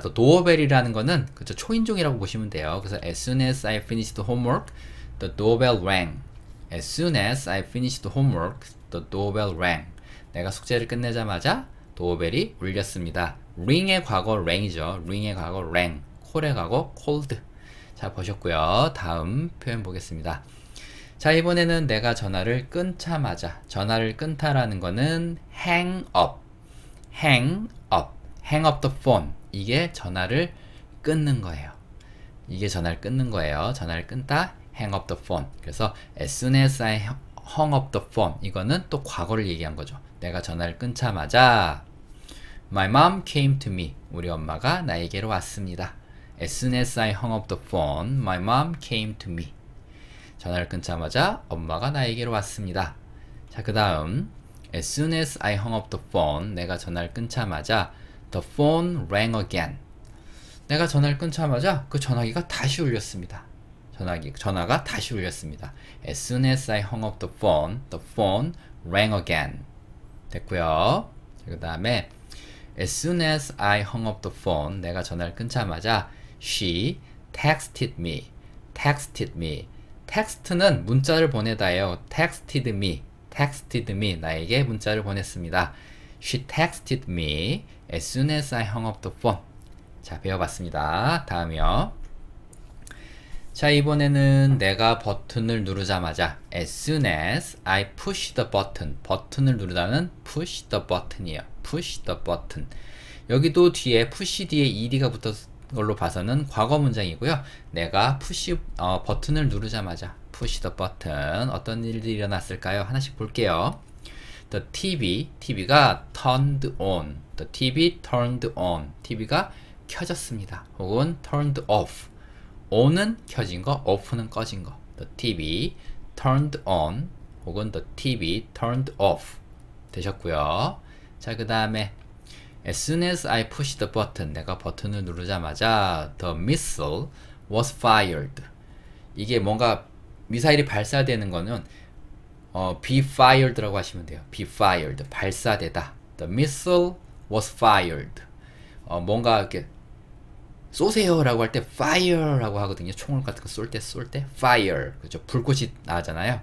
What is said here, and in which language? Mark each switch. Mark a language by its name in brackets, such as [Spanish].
[Korean] 또 도어벨이라는 거는 그쵸, 초인종이라고 보시면 돼요. [English] 그래서 as soon as I finished homework, the doorbell rang. As soon as I finished homework, the doorbell rang. [Korean] 내가 숙제를 끝내자마자 도어벨이 울렸습니다. ring의 과거 rang이죠. ring의 과거 rang. 콜의 과거 called. 자, 보셨고요. 다음 표현 보겠습니다. 자, 이번에는 내가 전화를 끊자마자, 전화를 끊다라는 거는 [English] hang up. hang up. hang up the phone. [Korean] 이게 전화를 끊는 거예요. 이게 전화를 끊는 거예요. 전화를 끊다, [English] hang up the phone. 그래서 as soon as I hung up the phone. [Korean] 이거는 또 과거를 얘기한 거죠. 내가 전화를 끊자마자 [English] my mom came to me. [Korean] 우리 엄마가 나에게로 왔습니다. [English] As soon as I hung up the phone, my mom came to me. [Korean] 전화를 끊자마자 엄마가 나에게로 왔습니다. 자, 그 다음 [English] as soon as I hung up the phone. [Korean] 내가 전화를 끊자마자 [English] the phone rang again. [Korean] 내가 전화를 끊자마자 그 전화기가 다시 울렸습니다. 전화가 다시 울렸습니다. [English] As soon as I hung up the phone rang again. [Korean] 됐고요. 그 다음에 [English] as soon as I hung up the phone. [Korean] 내가 전화를 끊자마자 [English] she texted me. texted me. [Korean] 텍스트는 문자를 보내다예요. [English] texted me. [Korean] 나에게 문자를 보냈습니다. [English] She texted me as soon as I hung up the phone. [Korean] 자, 배워봤습니다. 다음이요. 자, 이번에는 내가 버튼을 누르자마자 [English] as soon as I push the button. [Korean] 버튼을 누르다는 [English] push the button [Korean] 이에요. [English] push the button. [Korean] 여기도 뒤에 push 뒤에 ed가 붙었 걸로 봐서는 과거 문장이고요. 내가 버튼을 누르자마자 [English] push the button. [Korean] 어떤 일들이 일어났을까요? 하나씩 볼게요. The TV가 [English] turned on. The TV turned on. [Korean] TV가 켜졌습니다. [English] 혹은 turned off. [Korean] on은 켜진 거, off는 꺼진 거. [English] The TV turned on. 혹은 the TV turned off. [Korean] 되셨고요. 자, 그 다음에 [English] as soon as I pushed the button. [Korean] 내가 버튼을 누르자마자 [English] the missile was fired. [Korean] 이게 뭔가 미사일이 발사되는 거는 be fired라고 하시면 돼요. [English] be fired. 발사되다. The missile was fired. [Korean] 뭔가 이렇게 쏘세요라고 할 때 fire라고 하거든요. 총을 같은 거 쏠 때 fire. 그죠? 불꽃이 나잖아요.